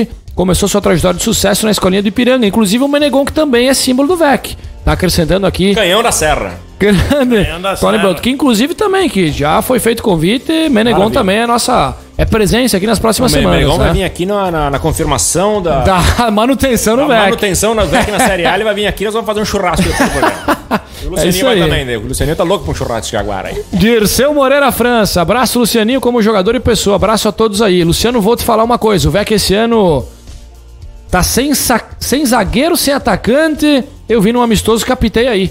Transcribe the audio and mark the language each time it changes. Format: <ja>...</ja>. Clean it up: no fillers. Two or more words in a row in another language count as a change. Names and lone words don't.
<pt>Começou sua trajetória de sucesso na escolinha do Ipiranga. Inclusive o Menegon, que também é símbolo do VEC. Tá acrescentando aqui. Canhão da Serra. Grande. da Tony Serra. Belotto, que inclusive também, que já foi feito convite. Menegon Maravilha. também é nossa. É presença aqui nas próximas O semanas. Menegon vai Né? vir aqui na confirmação da Manutenção no VEC. manutenção na VEC na Série A. Ele vai vir aqui, nós vamos fazer um churrasco depois do programa. E o Lucianinho isso vai aí. também, né? O Lucianinho tá louco com um churrasco de Jaguar aí. Dirceu Moreira França, abraço Lucianinho como jogador e pessoa, abraço a todos aí. Luciano, vou te falar uma coisa, o VEC esse ano tá sem zagueiro, sem atacante, eu vi num amistoso, captei aí.</pt>